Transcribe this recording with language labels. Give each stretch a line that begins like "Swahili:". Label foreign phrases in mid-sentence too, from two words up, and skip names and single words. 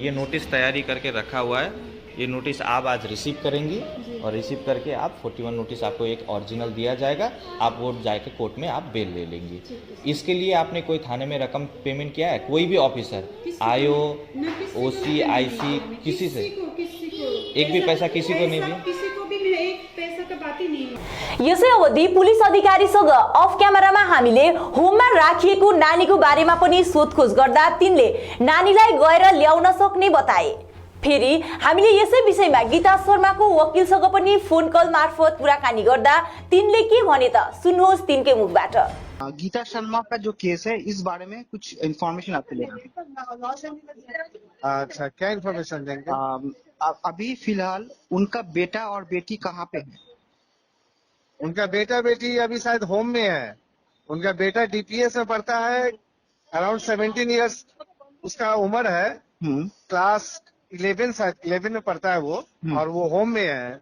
Hindi: ये नोटिस तैयारी करके रखा हुआ है। ये नोटिस आप आज रिसीव करेंगी और रिसीव करके आप 41 नोटिस आपको एक ओरिजिनल दिया जाएगा। आप वो जाके कोर्ट में आप बेल ले लेंगी। इसके लिए आपने कोई थाने में रकम पेमेंट किया है? कोई भी ऑफिसर, आईओ, OC, IC, किसी से एक भी पैसा किसी को नहीं दिया? किसी को भी एक पैसा का बात ही नहीं।
Nepali: यसै अवधि पुलिस अधिकारीसँग अफ क्यामेरामा हामीले होममा राखिएको नानीको बारेमा पनि सोधखोज गर्दा तिनले नानीलाई गएर ल्याउन सक्ने बताए। फेरि हामीले यसै विषयमा गीता शर्माको वकिलसँग पनि फोन कल मार्फत कुराकानी गर्दा तिनले के भने त सुन्नुहोस् तिनकै मुखबाट।
Hindi: गीता शर्मा का जो केस है, इस बारे में कुछ इन्फॉर्मेशन आपके लिए। अच्छा, क्या इन्फॉर्मेशन देंगे? अभी फिलहाल उनका बेटा और बेटी कहाँ पे है? उनका बेटा बेटी अभी शायद होम में है। उनका बेटा DPS में पढ़ता है,
English: around 17 years
Hindi: उसका उम्र है, क्लास 11 में पढ़ता है वो, और वो होम में है।